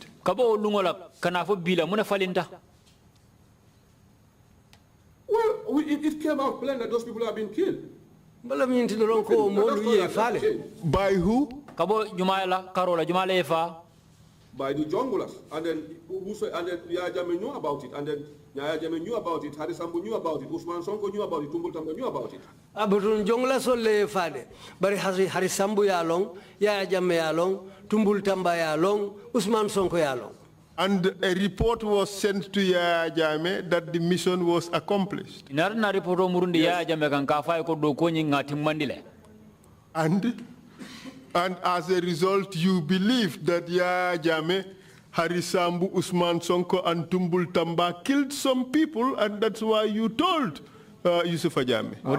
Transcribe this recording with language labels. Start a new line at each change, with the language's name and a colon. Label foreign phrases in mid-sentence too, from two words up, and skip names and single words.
English: Well, it came out plain that those people have been killed. By who? By the junglers. And then Yaya Jammeh knew about it. And then Yaya Jammeh knew about it. Hadisambu knew about it. Usman Sonko knew about it. Tumbul Tamba knew about it.
Mandingo: Abutun jongla so le fade. Bari Hadisambu ya long, Yaya Jammeh ya long, Tumbul Tamba ya long, Usman Sonko ya long.
English: And a report was sent to Yaya Jammeh that the mission was accomplished. Yes. And as a result, you believe that Yaya Jammeh, Harisambu, Usman Sonko, and Tumbul Tamba killed some people, and that's why you told Yusufa Jammeh.